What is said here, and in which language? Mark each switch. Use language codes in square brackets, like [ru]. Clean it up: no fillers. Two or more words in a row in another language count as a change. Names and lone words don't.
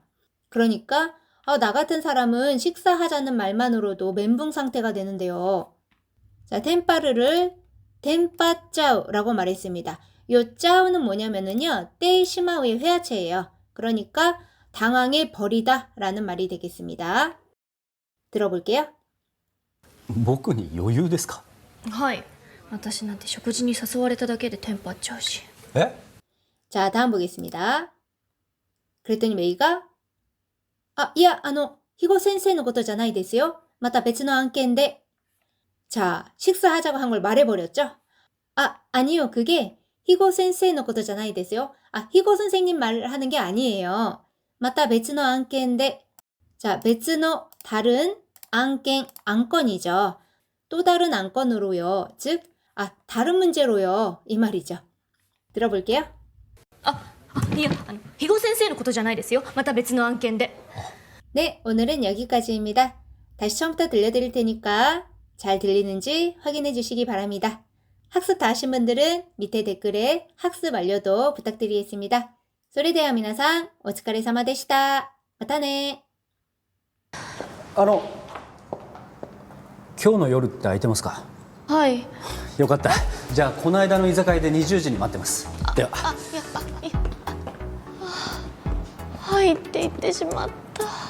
[ko] 그러니까 나 같은 사람은 식사하자는 말만으로도 멘붕 상태가 되는데요. 자, 텐빠르를 텐빠짜우라고 말했습니다. 요 짜우는 뭐냐면은요. 떼시마우의 회화체예요. 그러니까 당황해 버리다 라는 말이 되겠습니다. 들어볼게요. [ja] 僕に余裕ですか？はい。私なんて食事に誘われただけでテンパっちゃうし。え？ [ko] 자, 다음 보겠습니다. 그랬더니 메이가 [ja] いや、희고先生のことじゃないですよ. また別の案件で. [ko] 자, 식사하자고 한 걸 말해버렸죠? 아니요. 그게 [ja] 희고 先生のことじゃないですよ. [ko] 희고 선생님 말을 하는 게 아니에요. [ja] また別の案件で. [ko] 자, 別の 다른 안건, 안건이죠. 또 다른 안건으로요. 즉, 다른 문제로요. 이 말이죠. 들어볼게요. [ja] いや、肥後先生のことじゃないですよ。また別の案件で。 [ko] 네, 오늘은 여기까지입니다. 다시 처음부터 들려드릴 테니까 잘 들리는지 확인해 주시기 바랍니다. 학습 다 하신 분들은 밑에 댓글에 학습 완료도 부탁드리겠습니다. [ja] それでは皆さん、お疲れ様でした。またね。今日の夜って空いてますか？はい。よかった。じゃあこの間の居酒屋で20時に待ってます。では。はいって言ってしまった。